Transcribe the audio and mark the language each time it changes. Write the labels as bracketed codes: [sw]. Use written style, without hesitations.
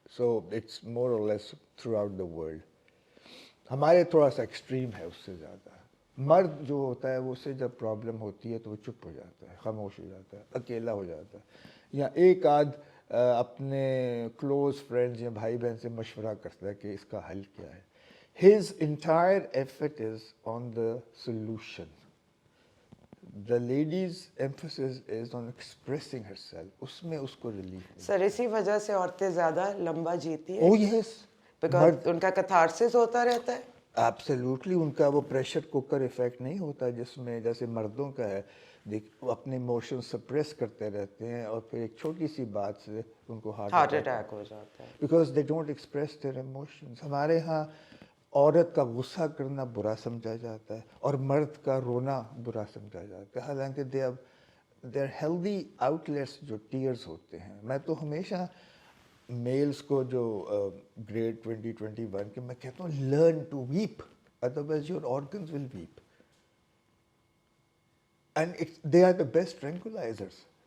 [en] So it's more or less throughout the world. [ur] ہمارے تھوڑا سا ایکسٹریم ہے اس سے زیادہ. مرد جو ہوتا ہے وہ سے جب پرابلم ہوتی ہے تو وہ چپ ہو جاتا ہے, خاموش ہو جاتا ہے, اکیلا ہو جاتا ہے, یا ایک آدھ اپنے کلوز فرینڈز یا بھائی بہن سے مشورہ کرتا ہے کہ اس کا حل کیا ہے. [en] His entire effort is on the solution. The lady's emphasis is on expressing herself. [ur] اس میں اس کو ریلیف. سر اسی وجہ سے عورتیں زیادہ لمبا جیتی ہیں. [en] Oh yes. [ur] بیکاز ان کا کتھارسس ہوتا رہتا ہے. [en] Absolutely. [ur] ان کا وہ پریشر کوکر ایفیکٹ نہیں ہوتا جس میں جیسے مردوں کا ہے. وہ اپنے ایموشن سپریس کرتے رہتے ہیں اور پھر ایک چھوٹی سی بات سے ان کو ہارٹ اٹیک ہو جاتا ہے. [en] Because they don't express their emotions. [ur] ہمارے ہاں عورت کا غصہ کرنا برا سمجھا جاتا ہے اور مرد کا رونا برا سمجھا جاتا ہے, حالانکہ [en] they are healthy outlets [ur] جو ٹیئرز ہوتے ہیں. میں تو ہمیشہ میلز کو جو گریڈ 2021 کے میں کہتا ہوں [en] Learn to weep, otherwise your organs will weep, and they are the best tranquillisers.